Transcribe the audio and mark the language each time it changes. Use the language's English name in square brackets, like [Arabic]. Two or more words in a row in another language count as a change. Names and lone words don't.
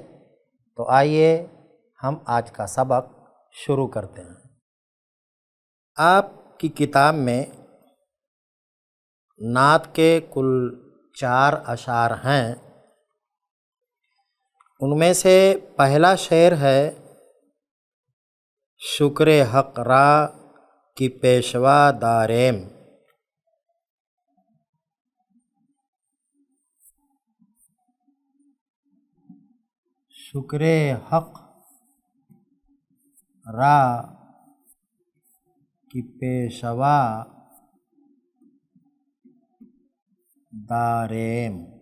[Urdu] تو آئیے ہم آج کا سبق شروع کرتے ہیں۔ آپ کی کتاب میں نعت کے کل 4 اشعار ہیں۔ ان میں سے پہلا شعر ہے: [Persian] شکر حق را کی پیشوا داریم۔ شکر حق را کی پیشوا داریم۔